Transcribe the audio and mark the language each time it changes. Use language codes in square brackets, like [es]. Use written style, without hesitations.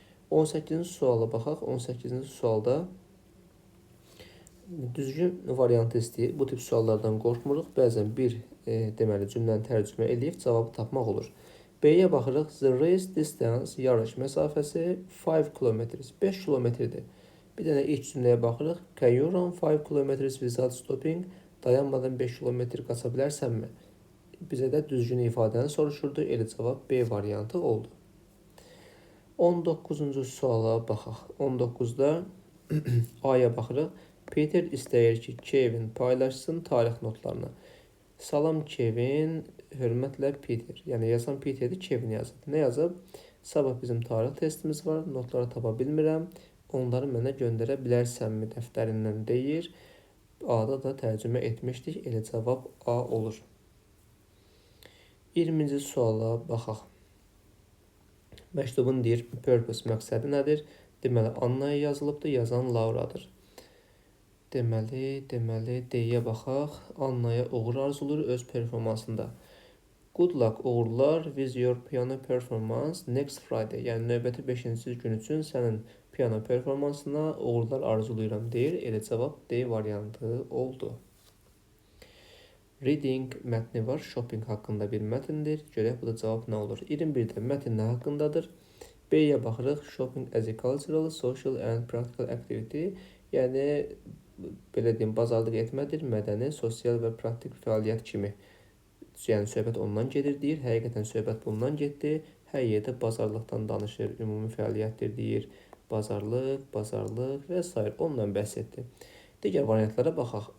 [az] 18-ci suala baxaq. 18-ci sualda düzgün variantı istəyir. Bu tip suallardan qorxmuruq. Bəzən bir deməli cümləni tərcümə edib cavabı tapmaq olur. B-yə baxırıq. The race distance, yarış məsafəsi 5 km, 5 kilometrdir. Bir dənə ilk cümləyə baxırıq. [en] Can you run 5 km without stopping? [az] Dayanmadan 5 km qaça bilərsənmi? Bizə də düzgün ifadəni soruşurdu. Elə cavab B variantı oldu. 19-cu suala baxaq. 19-da A-ya baxırıq. Peter istəyir ki, Kevin paylaşsın tarix notlarını. Salam Kevin, hörmətlə Peter. Yəni yazan Peterdir, Kevin yazıb. Nə yazıb? Sabah bizim tarix testimiz var, notları tapa bilmirəm. Onları mənə göndərə bilərsənmi dəftərindən deyir. A-da da tərcümə etmişdik. Elə cavab A olur. 20-ci suala baxaq. Məktubun deyir, purpose məqsədi nədir? Deməli, Annaya yazılıbdır, yazan Lauradır. Deməli, D-yə baxaq. Annaya uğur arzulayır öz performansında. [en] Good luck, uğurlar with your piano performance next Friday. [az] Yəni, növbəti 5-ci gün üçün sənin piano performansına uğurlar arzulayıram deyir. Elə cavab D variantı oldu. Reading mətni var. Shopping haqqında bir mətndir. Görək, bu da cavab nə olur? 21-də mətn nə haqqındadır? B-yə baxırıq. [en] Shopping as a cultural, social and practical activity. [az] Yəni, belə deyim, bazarlıq etmədir, mədəni, sosial və praktik fəaliyyət kimi. Yəni, söhbət ondan gedir, deyir. Həqiqətən söhbət bundan getdi. Hər yerdə bazarlıqdan danışır, ümumi fəaliyyətdir, deyir. Bazarlıq və s. Ondan bəhs etdi. Digər variantlara baxaq.